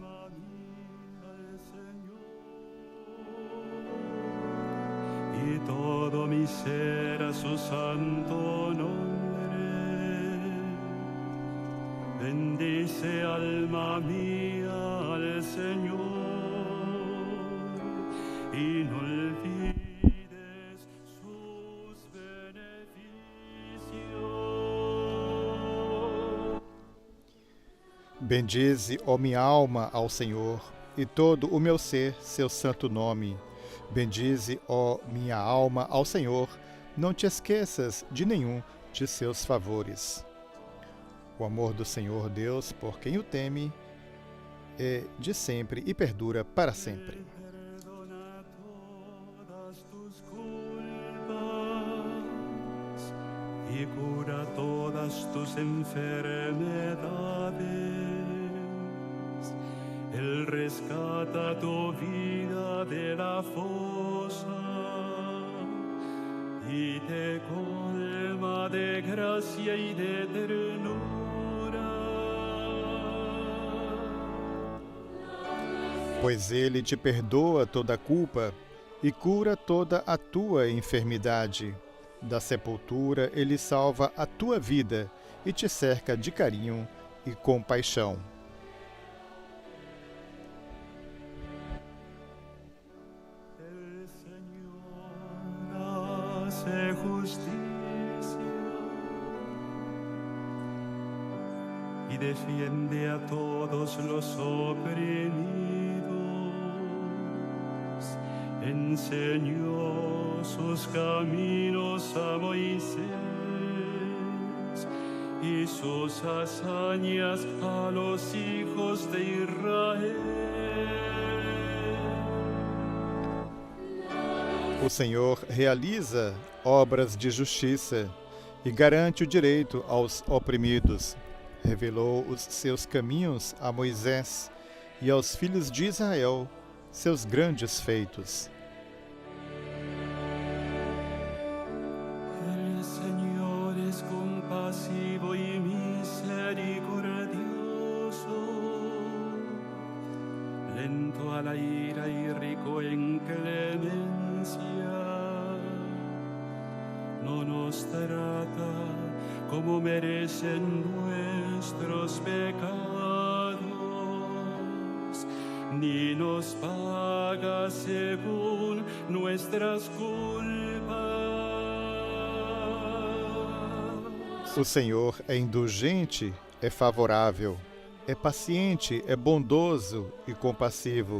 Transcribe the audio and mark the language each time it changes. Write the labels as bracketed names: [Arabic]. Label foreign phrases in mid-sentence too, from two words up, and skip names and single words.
[Spanish] Y y todo mi ser a su santo nombre. Bendice alma mía al Señor y no olvides sus beneficios. [Portuguese] Bendize, ó minha alma, ao Senhor, e todo o meu ser, seu santo nome. Bendize, ó minha alma, ao Senhor, não te esqueças de nenhum de seus favores. O amor do Senhor Deus, por quem o teme, é de sempre e perdura para sempre. [Spanish] Perdona todas tus culpas y cura todas tus enfermedades. Él rescata tu vida de la fosa y te colma de gracia y de ternura. [Portuguese] Pois ele te perdoa toda a culpa e cura toda a tua enfermidade. Da sepultura ele salva a tua vida e te cerca de carinho e compaixão. [Spanish] El Señor hace justicia y defiende a todos los oprimidos. Enseñó sus caminos a Moisés y sus hazañas a los hijos de Israel. [Portuguese] O Senhor realiza obras de justiça e garante o direito aos oprimidos. Revelou os seus caminhos a Moisés e aos filhos de Israel seus grandes feitos. [Spanish] El Señor es compasivo y misericordioso, lento a la ira y rico en clemencia. No nos trata como merecen nuestros pecados, ni nos paga según nuestras culpas. [Portuguese] O Senhor é indulgente, é favorável, é paciente, é bondoso e compassivo.